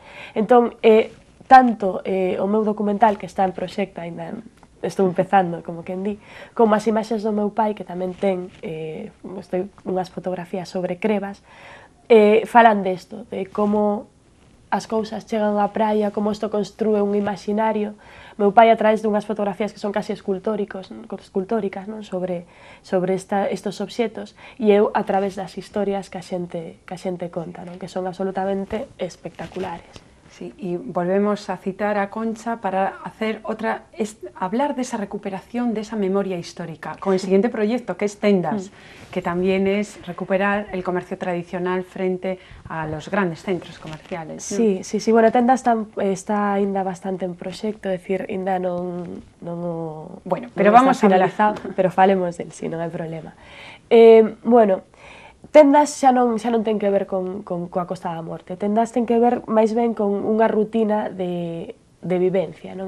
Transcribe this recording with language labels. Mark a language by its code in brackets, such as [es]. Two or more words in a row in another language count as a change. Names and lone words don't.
[gl] Entón, tanto o meu documental, que está en proxecto, ainda estou empezando, como quen di, como as imaxes do meu pai, que tamén ten unhas fotografías sobre Crevas, falan desto, de como as cousas chegan á praia, como isto construe un imaginario. Meu pai, a través dunhas fotografías que son casi escultóricas, non? Sobre estos obxetos, e eu a través das historias que a xente conta, non? Que son absolutamente espectaculares. [es] Sí, y volvemos a citar a Concha para hacer hablar de esa recuperación, de esa memoria histórica, con el siguiente proyecto, que es Tendas, que también es recuperar el comercio tradicional frente a los grandes centros comerciales. Sí, sí, sí, [gl] bueno, Tendas está ainda bastante en proxecto, é dicir, ainda non [es] bueno, pero vamos a [gl] finalizado, pero falemos del, si non hai problema. Bueno, Tendas xa non ten que ver coa Costa da Morte. Tendas ten que ver máis ben con unha rutina de vivencia, non?